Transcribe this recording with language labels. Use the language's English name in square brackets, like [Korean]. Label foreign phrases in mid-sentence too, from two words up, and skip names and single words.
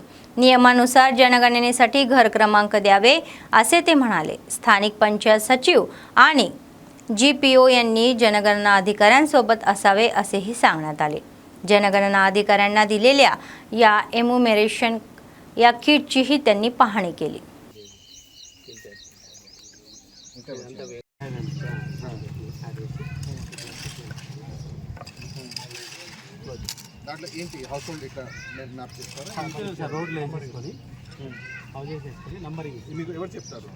[Marathi] नियमानुसार जनगणनेसाठी घर क्रमांक द्यावे असे ते म्हणाले. स्थानिक पंचायत सचिव आणि जीपीओ यांनी जनगणना अधिकाऱ्यांसोबत असावे असेही सांगण्यात आले. जनगणना अधिकाऱ्यांना दिलेल्या या एन्युमरेशन या किटचीही त्यांनी पाहणी केली. [Telugu] దాంట్లో ఏంటి [English] house hold [Telugu] ఇక్కడ మ్యాప్ చేస్తారా? [English] road line [Telugu] చేసుకొని హౌజెస్ చేసుకొని నంబరింగ్ మీకు ఎవరు చెప్తారు?